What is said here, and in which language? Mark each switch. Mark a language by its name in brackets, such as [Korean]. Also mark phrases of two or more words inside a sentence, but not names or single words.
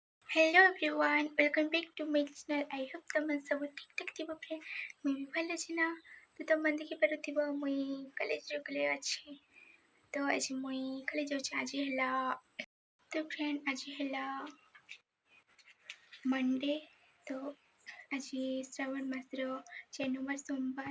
[English] Hello everyone, welcome back to my channel. I hope [Odia] ତମେ ସବୁ ଠିକ୍ ଠାକ୍ ଥିବ ଫ୍ରେଣ୍ଡ। ମୁଁ ବି ଭଲ ଅଛି ନା। ତ ତମେ ଦେଖିପାରୁଥିବ ମୁଇଁ କଲେଜରେ ଅଛି। ତ ଆଜି ମୁଇଁ କଲେଜ ଯାଉଛି। ଆଜି ହେଲା ତ ଫ୍ରେଣ୍ଡ ଆଜି ହେଲା ମଣ୍ଡେ। ତ ଆଜି ଶ୍ରାବଣ ମାସର 4 ନମ୍ବର ସୋମବାର।